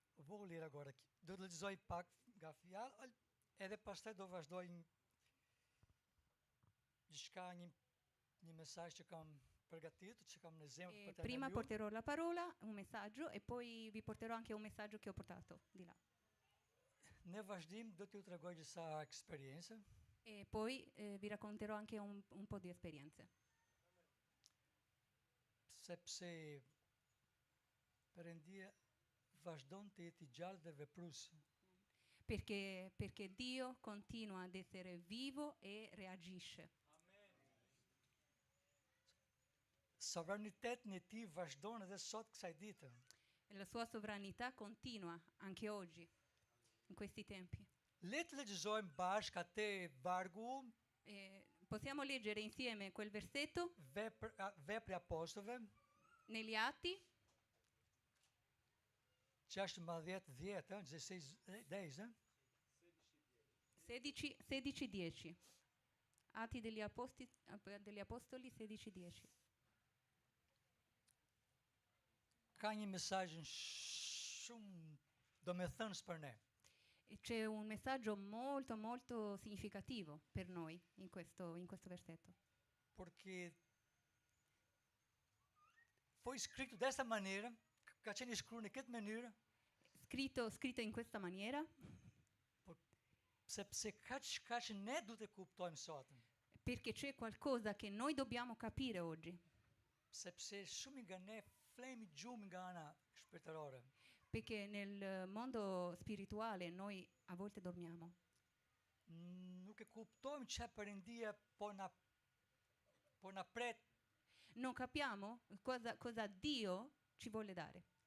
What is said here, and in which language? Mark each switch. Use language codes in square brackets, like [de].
[sq] Vogël agora do të lexoj pak nga fjalë, edhe pastaj do vazhdoj diçka një mesazh që kam përgatitur, që kam në zemër për të [it] Prima porterò la parola, un messaggio e poi vi porterò anche un messaggio che ho portato di là. [sq] Në vazhdim do t'ju tregoj disa eksperiencë. [it] E poi vi racconterò anche un po' di esperienze. [sq] Sepse Perëndia vazhdon të jetë i gjallë dhe veprues. [it] Perché Dio continua ad essere vivo e reagisce. [sq] Sovranitetin e tij vazhdon edhe sot kësaj dite. [it] La sua sovranità continua anche oggi, in questi tempi. [sq] Le të lexojmë bashkë atë vargu. [it] Possiamo leggere insieme quel versetto? [sq] Vepre Apostolëve. [it] Negli Atti. [sq] 16 ma 10, 10, 16, 10, [it] 16:10. Atti degli Apostoli 16:10. [sq] Ka një mesazh shumë domethënës për ne. [it] E c'è un messaggio molto molto significativo per noi in questo versetto. [pt] Porque foi escrito dessa maneira, [sq] ka qenë shkruar në këtë mënyrë, [it] Scritto in questa maniera [sq] sepse kaq ne duhet të kuptojmë sot. [it] perché c'è qualcosa che noi dobbiamo capire oggi. [sq] Sepse shumë nga ne flemi gjumë nga ana shpirtërore. [it] Perché nel mondo spirituale noi a volte dormiamo. [sq] Nuk e kuptojmë çfarë Perëndia po na pret. [it] Non capiamo cosa Dio ci vuole dare.